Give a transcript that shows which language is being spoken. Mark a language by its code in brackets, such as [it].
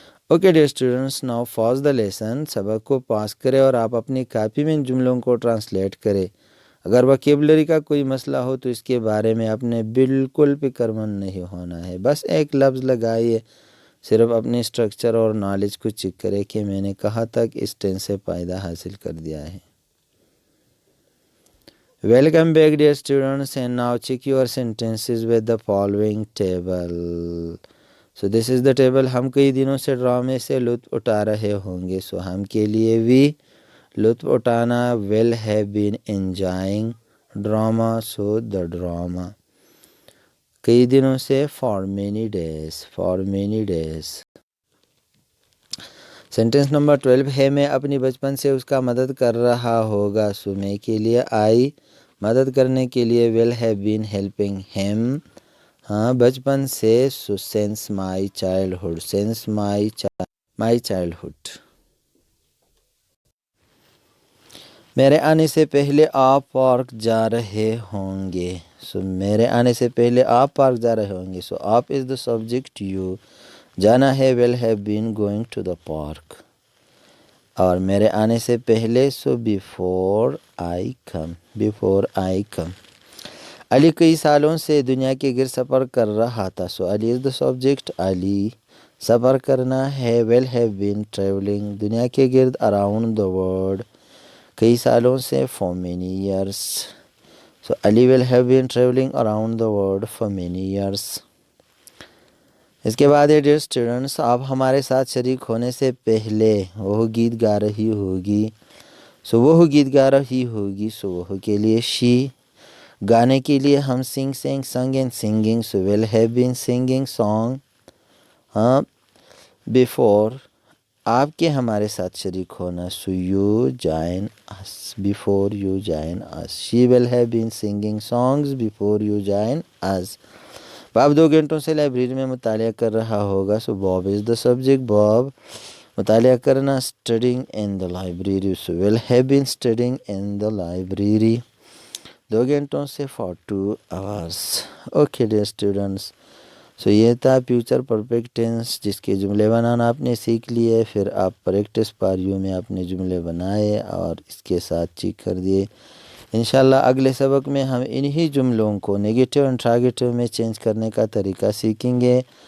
[ur] Okay dear students, [en] Now pause the lesson. [ur] سبق کو پاس کرے اور آپ اپنی کاپی میں ان جملوں کو ٹرانسلیٹ کرے. اگر وکیبلری کا کوئی مسئلہ ہو تو اس کے بارے میں آپ نے بالکل فکر مند نہیں ہونا ہے. بس ایک لفظ لگائیے، صرف اپنی اسٹرکچر اور نالج کو چیک کرے کہ میں نے کہاں تک اس ٹینس سے فائدہ حاصل کر دیا ہے. [en] Welcome back dear students, and now check your sentences with the following table. So this is the table. [ur] ہم کئی دنوں سے ڈرامے سے لطف اٹھا رہے ہوں گے. So ہم کے لیے بھی لطف اٹھانا [en] will have been enjoying drama. So the drama. [ur] کئی دنوں سے [en] for many days. For many days. [ur] Sentence number 12 ہے میں اپنی بچپن سے اس کا مدد کر رہا ہوگا. سو میں کے لیے آئی مدد کرنے کے لیے [en] will have been helping him. [ur] ہاں بچپن سے. [en] So since my childhood. Since my childhood. [ur] میرے آنے سے پہلے آپ پارک جا رہے ہوں گے. سو میرے آنے سے پہلے آپ پارک جا رہے ہوں گے. [en] So آپ is the subject. you [ur] جانا ہے [en] will have been going to the park. [ur] اور میرے آنے سے پہلے سو [en] before I come. before I come. [ur] علی کئی سالوں سے دنیا کے گرد سفر کر رہا تھا. [en] So Ali is the subject. [ur] علی سفر کرنا ہے [en] will have been traveling [ur] دنیا کے گرد [en] around the world [ur] کئی سالوں سے [en] for many years. So Ali will have been traveling around the world for many years. [ur] اس کے بعد ہے ڈیئر اسٹوڈنٹس، آپ ہمارے ساتھ شریک ہونے سے پہلے وہ گیت گا رہی ہوگی. سو وہ گیت گا رہی ہوگی. سو وہ کے لیے شی. گانے کے لیے ہم [en] sung and singing. So will have been singing song. [ur] ہاں before آپ کے ہمارے ساتھ شریک ہونا. [en] So you join us. before you join us. she will have been singing songs before you join us. [ur] باب 2 گھنٹوں سے لائبریری میں مطالعہ کر رہا ہوگا. [en] So Bob is the subject. Bob [ur] مطالعہ کرنا [en] studying in the library. So will have been studying in the library. [ur] 2 گھنٹوں سے [en] for 2 hours. [ur] Okay dear students, سو یہ تھا فیوچر پرفیکٹ ٹینس جس کے جملے بنانا آپ نے سیکھ لیے. پھر آپ [en] practice for you [ur] میں اپنے جملے بنائے اور اس کے ساتھ چیک کر دیے. انشاءاللہ اگلے سبق میں ہم انہی جملوں کو نیگیٹو انٹراگیٹو میں چینج کرنے کا طریقہ سیکھیں گے.